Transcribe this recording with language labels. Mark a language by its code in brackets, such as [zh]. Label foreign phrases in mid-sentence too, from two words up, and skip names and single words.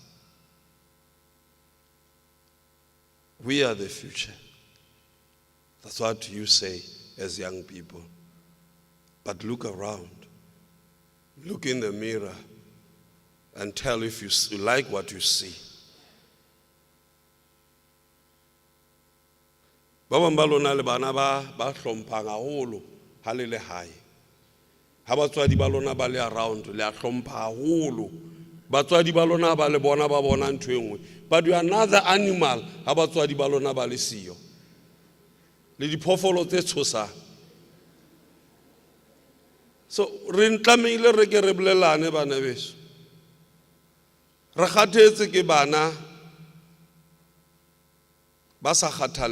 [en] We are the future. That's what you say as young people. But look around. Look in the mirror and tell if you like what you see. [st] Ba bang ba lona le bana ba hlomphang haholo ha le le hae. Ha batswadi ba lona ba le around le a hlompha haholo. Batswadi ba lona ba le bona ba bona ntho e nngwe. [en] But you are another animal [st] ha batswadi ba lona ba le siyo. Le diphoofolo tse tshosang. So re ntlamile re ke re bolelane bana beso. Re kgathetse ke bana ba sa kgathaleng.